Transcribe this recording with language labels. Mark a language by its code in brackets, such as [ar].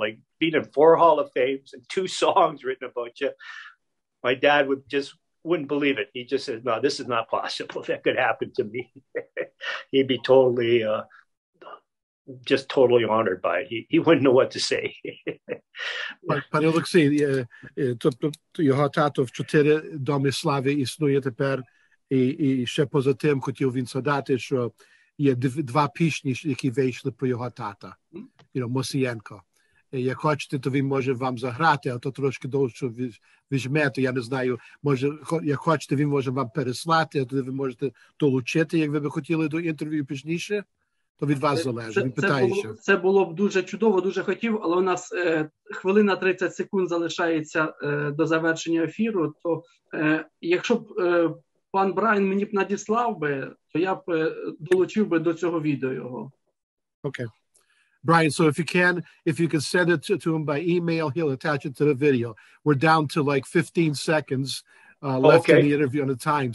[en] Like being in 4 Hall of Fames and 2 songs written about you. My dad would just wouldn't believe it. He just says, no, this is not possible. That could happen to me. He'd be totally, just totally honored by it. He wouldn't know what to say. [uk] Пане Олексій, тобто його тато в 4 Домі Слави існує тепер, і ще поза тим хотів він згадати, що є 2 пісні, які вийшли про його тата, Мосієнко. Як хочете, то він може вам заграти, а то трошки довше візьмете, я не знаю, може, як хочете, він може вам переслати, а тоді ви можете долучити, як ви б хотіли до інтерв'ю пізніше, то від вас залежить. Він питає ще. Це було б дуже чудово, дуже хотів, але у нас хвилина 30 секунд залишається до завершення ефіру, то якщо б пан Браян мені б надіслав би, то я б долучив би до цього відео його. [en] Okay. Brian, so if you can send it to him by email, he'll attach it to the video. We're down to like 15 seconds left in the interview on the time.